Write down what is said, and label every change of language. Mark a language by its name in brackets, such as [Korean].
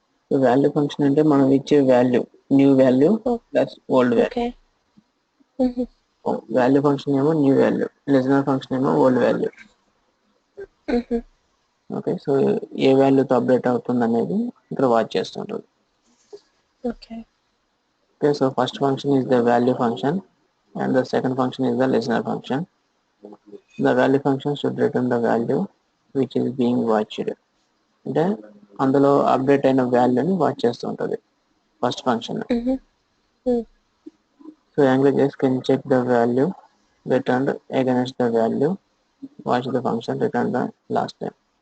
[English] value function [Telugu] అంటే మనం ఇచ్చే [English] Value, new value plus old value. Value function ఏమో new value, listener function ఏమో old value. [Telugu] ఓకే, సో ఏ వాల్యూతో update అవుతుంది అనేది ఇక్కడ వాచ్ చేస్తుంటుంది. [English] Okay, so first function is the value function and the second function is the listener function. The value function should return the value which is being watched. [Telugu] అంటే అందులో update అయిన వాల్యూని watch చేస్తూ ఉంటుంది first function. So [English] So AngularJS can check the value returned against the value, watch the function returned the last time.